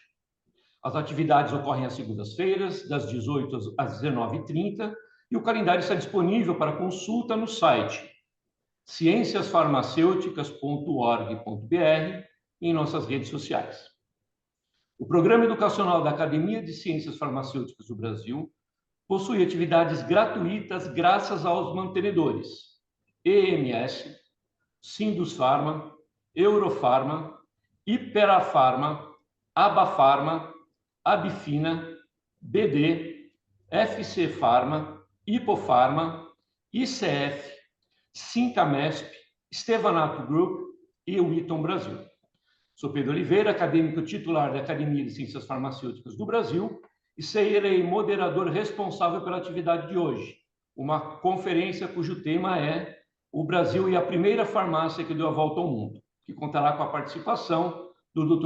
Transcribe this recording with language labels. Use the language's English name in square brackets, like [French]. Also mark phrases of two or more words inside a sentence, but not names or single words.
[Portuguese] As atividades ocorrem às segundas-feiras, das 18 às 19h30, e o calendário está disponível para consulta no site cienciasfarmacêuticas.org.br e em nossas redes sociais. O Programa Educacional da Academia de Ciências Farmacêuticas do Brasil possui atividades gratuitas graças aos mantenedores EMS, Sindusfarma, Eurofarma, Iperafarma, Abafarma, Abifina, BD, FC Farma, Hipofarma, ICF, Sincamesp, Stevanato Group e o Wheaton Brasil. Sou Pedro Oliveira, acadêmico titular da Academia de Ciências Farmacêuticas do Brasil, e serei moderador responsável pela atividade de hoje, uma conferência cujo tema é O Brasil e a Primeira Farmácia que Deu a Volta ao Mundo, que contará com a participação do Dr.